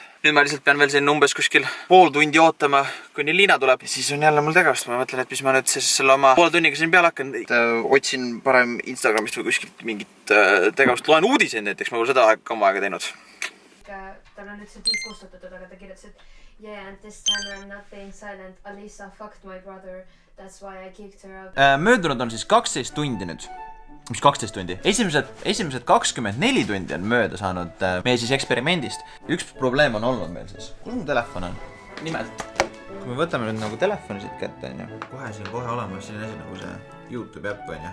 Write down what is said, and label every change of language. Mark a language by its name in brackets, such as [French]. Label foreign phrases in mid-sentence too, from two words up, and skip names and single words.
[Estonian] Nüüd ma lihtsalt pean veel siin umbes kuskil pool tundi ootama, kuni Liina tuleb. Siis on jälle mul tegevust. Ma mõtlen, et mis ma nüüd siis selle oma poole tunniga siin peale hakkan. Otsin parem Instagramist või kuskilt mingit tegevust. Loen uudiseid näiteks, ma pole seda kaua aega teinud. Tal on nüüd see tiit kustutatud, aga ta kirjutas, et [English] yeah, and this time I'm not being silent. Alisa fucked my brother. That's why I kicked her out. [Estonian] Möödunud on siis 12 tundi nüüd. Mis 12 tundi? Esimesed 24 tundi on mööda saanud meie siis eksperimendist. Üks probleem on olnud meil siis. Kus mu telefon on? Nimelt. Kui me võtame nüüd nagu telefoni siit kätte, on ju. Kohe siin kohe olemas selline asi nagu see YouTube äpp, on ju.